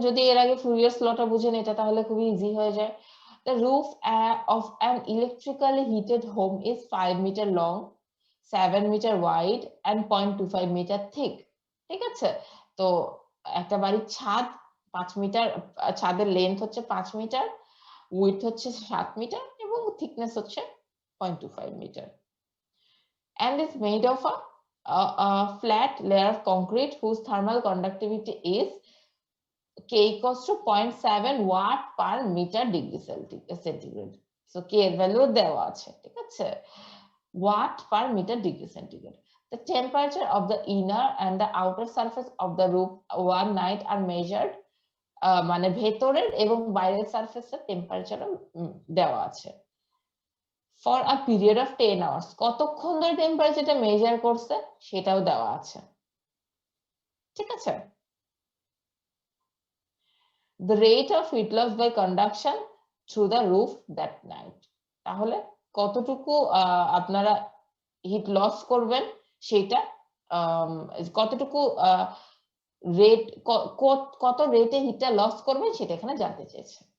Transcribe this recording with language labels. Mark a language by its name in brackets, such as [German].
[Bangla] যদি এর আগে ফুরিয়ার লটা বুঝেন এটা, তাহলে খুবই ইজি হয়ে যায়। [English] The roof of an electrically heated home is 5 meter long, 7 meter wide and 0.25 meter thick. [Bangla] ঠিক আছে? তো একটা বাড়ির ছাদ 5 মিটার, ছাদের লেন্থ হচ্ছে 5 মিটার, উইডথ হচ্ছে 7 মিটার এবং থিকনেস হচ্ছে 0.25 metre, [English] and is made of a flat layer of concrete whose thermal conductivity is K equals to 0.7 watt per meter degree centigrade. [Bangla] So K এর ভ্যালু দেওয়া আছে, ঠিক আছে? [English] Watt per meter degree centigrade. The temperature of the inner and the outer surface of the roof one night are measured. [Bangla] মানে ভেতরের এবং বাইরের সারফেসের টেম্পারেচার দেওয়া আছে। [English] For a period of 10 hours, [Bangla] কতক্ষণ ধরে টেম্পারেচারটা মেজার করছে সেটাও দেওয়া আছে, ঠিক আছে? [English] The rate of heat loss by conduction through the roof that night. [Bangla] তাহলে কতটুকু আপনারা হিট লস করবেন সেটা কতটুকু রেট, কত রেটে হিটটা লস করবেন সেটা এখানে জানতে চেয়েছে।